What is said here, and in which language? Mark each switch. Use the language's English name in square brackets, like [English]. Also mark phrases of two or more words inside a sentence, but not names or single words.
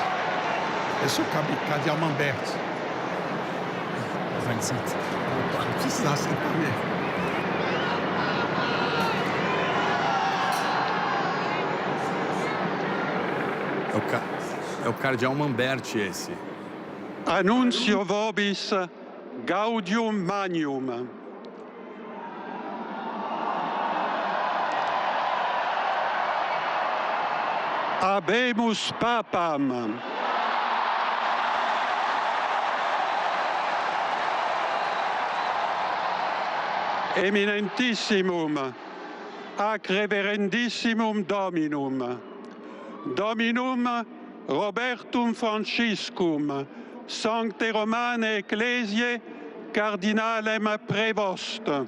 [Portuguese] Esse é o cardeal Lamberti. Não precisa sentar mesmo. É o cardeal Lamberti esse. [Latin] Annuncio vobis gaudium magnum. Habemus papam. Eminentissimum, ac reverendissimum Dominum, Dominum Robertum Franciscum, Sancte Romane Ecclesiae, Cardinalem Prevost,